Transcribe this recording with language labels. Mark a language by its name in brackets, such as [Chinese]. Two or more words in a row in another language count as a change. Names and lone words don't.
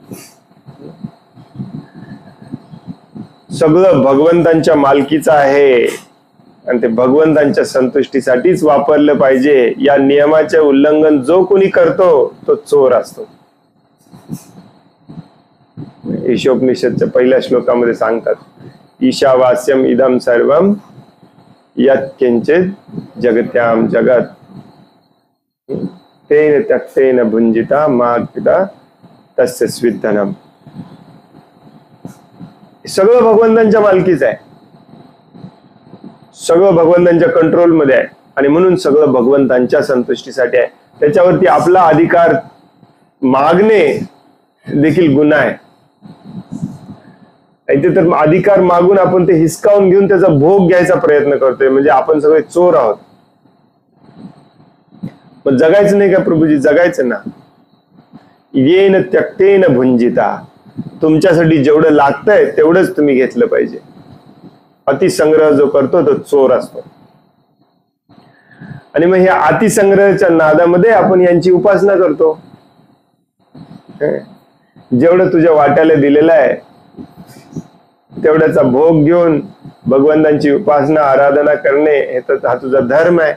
[Marathi] सगळं भगवंतांच्या मालकीचं आहे आणि ते भगवंतांच्या संतुष्टीसाठीच वापरलं पाहिजे. या नियमाचे उल्लंघन जो कोणी करतो तो चोर असतो. ईशोपनिषदच्या पहिल्या श्लोकामध्ये सांगतात, [Sanskrit] ईशावास्यम इदम सर्वम यत् किंचित जगत्याम जगत तेन त्यक्तेन भुंजिता मा कृता तस्य स्विद्धनम. [Marathi] सगळं भगवंतांच्या मालकीच आहे, सगळं भगवंतांच्या कंट्रोलमध्ये आहे आणि म्हणून सगळं भगवंतांच्या संतुष्टीसाठी आहे. त्याच्यावरती आपला अधिकार मागणे देखील गुन्हा आहे. इथे तर अधिकार मागून आपण ते हिसकावून घेऊन त्याचा भोग घ्यायचा प्रयत्न करतोय, म्हणजे आपण सगळे चोर आहोत. पण जगायचं नाही का प्रभूजी? जगायचं ना. [Sanskrit] येन त्यक्तेन भुंजिता, [Marathi] तुमच्यासाठी जेवढं लागतंय तेवढंच तुम्ही घेतलं पाहिजे. अतिसंग्रह जो करतो तो चोर असतो. आणि मग ह्या अतिसंग्रहाच्या नादामध्ये आपण यांची उपासना करतो. जेवढं तुझ्या वाट्याला दिलेलं आहे तेवढ्याचा भोग घेऊन भगवंतांची उपासना आराधना करणे हे तर हा तुझा धर्म आहे.